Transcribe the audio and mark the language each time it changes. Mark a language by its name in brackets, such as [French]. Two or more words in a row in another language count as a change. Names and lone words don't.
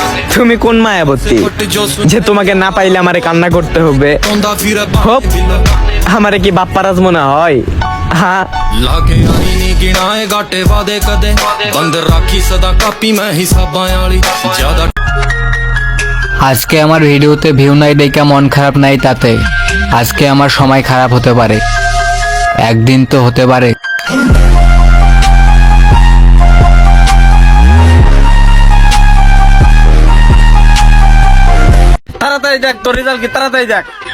[Bangla] তুমি কোন মায়াবতী যে তোমাকে না পাইলে আমারে কান্না করতে হবে? হোপ, আমারে কি বাপ্পারাজ মনে হয়? [Punjabi] ਹਾਂ ਲਾਕੇ ਆਈ ਨੀ ਗਿਣਾਏ ਘਾਟੇ ਵਾਧੇ ਕਦੇ ਬੰਦ ਰੱਖੀ ਸਦਾ ਕਾਪੀ ਮੈਂ ਹਿਸਾਬਾਂ ਵਾਲੀ ਜ਼ਿਆਦਾ। [Bangla] আজকে আমার ভিডিওতে ভিউ নাই দেখে মন খারাপ নাই, তাতে আজকে আমার সময় খারাপ হতে পারে, একদিন তো হতে পারে। তাড়াতাড়ি দেখ তোর রেজাল্ট কি, তাড়াতাড়ি দেখ।